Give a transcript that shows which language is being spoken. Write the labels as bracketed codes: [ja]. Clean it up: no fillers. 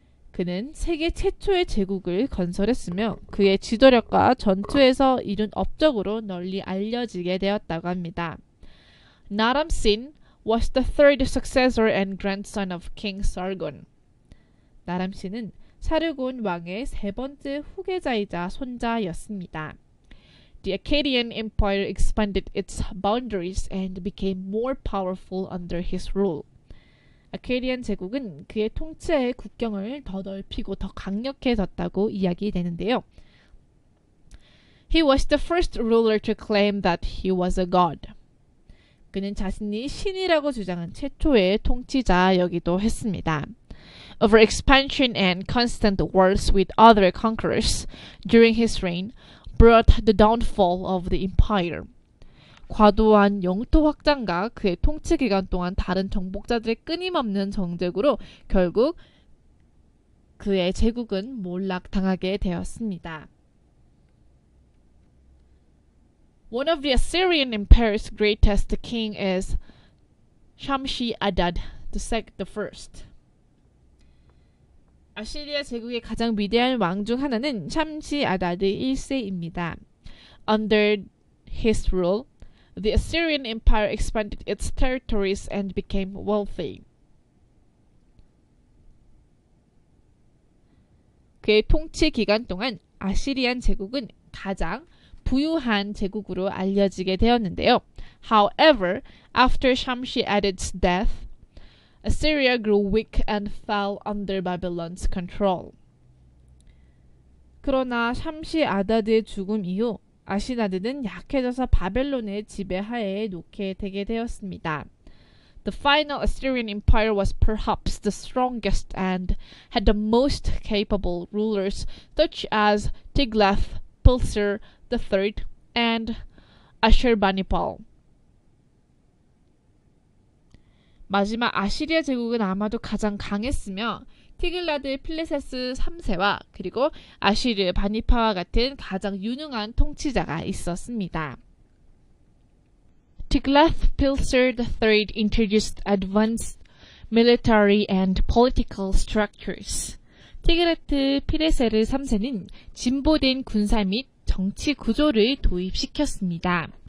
[ko] 그는 세계 최초의 제국을 건설했으며 그의 지도력과 전투에서 이룬 업적으로 널리 알려지게 되었다고 합니다. [en] Naram Sin was the third successor and grandson of King Sargon. [ko] 나람 씨는 사르곤 왕의 세 번째 후계자이자 손자였습니다. [en] The Akkadian Empire expanded its boundaries and became more powerful under his rule. [ko] 아케디안 제국은 그의 통치하에 국경을 더 넓히고 더 강력해졌다고 이야기되는데요. [en] He was the first ruler to claim that he was a god. [ko] 그는 자신이 신이라고 주장한 최초의 통치자이기도 했습니다. [en] Over expansion and constant wars with other conquerors during his reign brought the downfall of the empire. [ko] 과도한 영토 확장과 그의 통치 기간 동안 다른 정복자들의 끊임없는 정쟁으로 결국 그의 제국은 몰락당하게 되었습니다. [en] One of the Assyrian Empire's greatest king is Shamshi-Adad the first. [ko] 아시리아 제국의 가장 위대한 왕 중 하나는 샴시-아다드 1세입니다. [en] Under his rule, the Assyrian Empire expanded its territories and became wealthy. [ko] 그의 통치 기간 동안 아시리안 제국은 가장 부유한 제국으로 알려지게 되었는데요. [en] However, after Shamshi-Adad's death, Assyria grew weak and fell under Babylon's control. [ko] 그러나 샴시-아다드의 죽음 이후 아시나드는 약해져서 바벨론의 지배하에 놓게 되게 되었습니다. [en] The final Assyrian Empire was perhaps the strongest and had the most capable rulers such as Tiglath-Pileser III and Ashurbanipal. [ko] 마지막 아시리아 제국은 아마도 가장 강했으며 티글라드 필레세스 3세와 그리고 아시르 바니파와 같은 가장 유능한 통치자가 있었습니다. [en] Tiglath-Pileser III introduced advanced military and political structures. [ko] 티글라트 필레세르 3세는 진보된 군사 및 정치 구조를 도입시켰습니다.